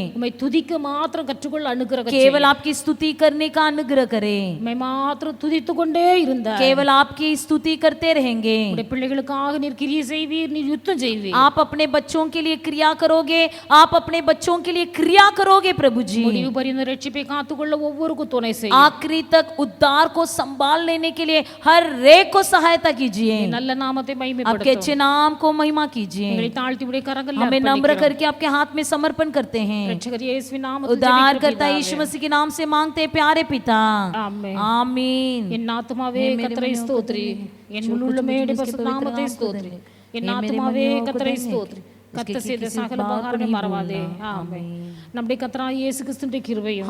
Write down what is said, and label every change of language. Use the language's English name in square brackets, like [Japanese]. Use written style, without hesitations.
[Tamil] உம்மை துதிக்க மாத்திரம் கற்றுக்கொள்ள அனுகிரகம் [Hindi] केवल आपकी स्तुति करने का अनुग्रह करें, [Tamil] உம்மை மாத்திரம் துதித்து கொண்டே இருந்தார் [Hindi] केवल आपकी स्तुति करते रहेंगे। [Tamil] உம்முடைய பிள்ளைகளுக்காக நீர் கிரியை செய்வீர், நீர் யுத்தம் செய்வீர்। [Hindi] आप अपने बच्चों के लिए क्रिया करोगे, आप अपने बच्चों के लिए क्रिया करोगे प्रभु जी। [Tamil] முடிவு பரியந்த ரட்சிப்பை காத்துக்கொள்ள ஒவ்வொருக்கும் துணை செய்யும்। [Hindi] आखिरी तक उद्धार को संभाल लेने के लिए हर एक को सहायता कीजिए। [Tamil] நல்ல நாமத்தை [Hindi] आपके [Tamil] மகிமைப்படுத்தும்। [Hindi] अच्छे नाम को महिमा कीजिए। [Tamil] எங்களை தாழ்த்தி உடைய கரங்களில் [Hindi] हमें नम्र [Tamil] அர்ப்பணிக்கிறோம்। [Hindi] करके आपके हाथ में समर्पण करते हैं। [Tamil] ரட்சகர் இயேசுவின் நாமத்தில் [Hindi] उद्धार [Tamil] ஜெபிக்கிறோம் [Hindi] करता [Tamil] பிதாவே। [Hindi] यीशु मसीह के नाम से मांगते हैं प्यारे पिता, [Tamil] ஆமென்। [Hindi] आमीन। [Tamil] என் ஆத்துமாவே கர்த்தரை ஸ்தோத்திரி, என் உள்ளமே பரிசுத்த நாமத்தை ஸ்தோத்திரி, என் ஆத்துமாவே கர்த்தரை ஸ்தோத்திரி, கர்த்தர் செய்த சகல உபகாரங்களை மறவாதே। ஆமென்। நம்முடைய கர்த்தராகிய இயேசு கிறிஸ்துவின் கிருபையும்